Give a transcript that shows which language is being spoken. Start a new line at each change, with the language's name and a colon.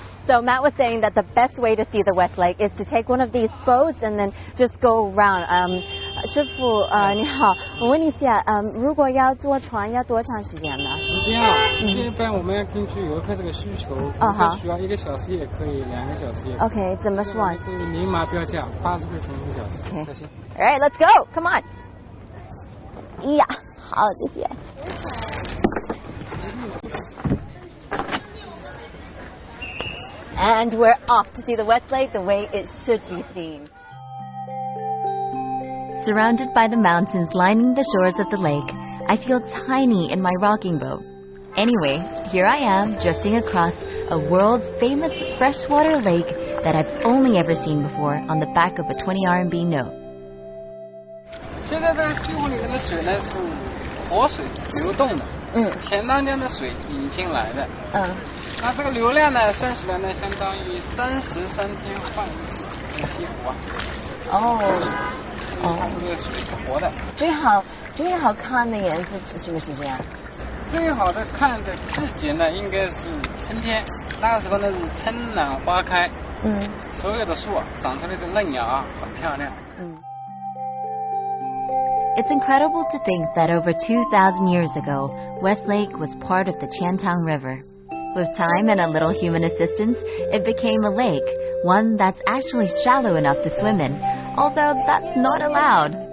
English: So Matt was saying that the best way to see the West Lake is to take one of these boats and then just go around.
Chinese: 师傅，你好，我问你一下，如果要坐船要多长时间呢？时间啊，一般我们要根据游客这个需求，需要1个小时也可以，2个小时也可以。 Okay， 怎么算？可以明码标价，80块钱1个小时。
English: Okay.
Chinese: 谢谢。
English: All right, let's go. Come on.
Chinese: 呀，好，谢谢。
English: And we're off to see the West Lake the way it should be seen. Surrounded by the mountains lining the shores of the lake, I feel tiny in my rocking boat. Anyway, here I am drifting across a world's famous freshwater lake that I've only ever seen before on the back of a 20 RMB note.
Chinese: 现在这个西湖里面的水呢是活水流动的，前当年的水引进来的，那这个流量呢算起来呢相当于33天换一次这个西湖啊。它这个水是活的。最好看的颜色是不是这样？最好的看的季节呢应该是春天，那个时候呢是春暖花开，所有的树啊长出来的嫩芽啊很漂亮。
English: It's incredible to think that over 2,000 years ago, Westlake was part of the Qiantang River. With time and a little human assistance, it became a lake, one that's actually shallow enough to swim in, although that's not allowed.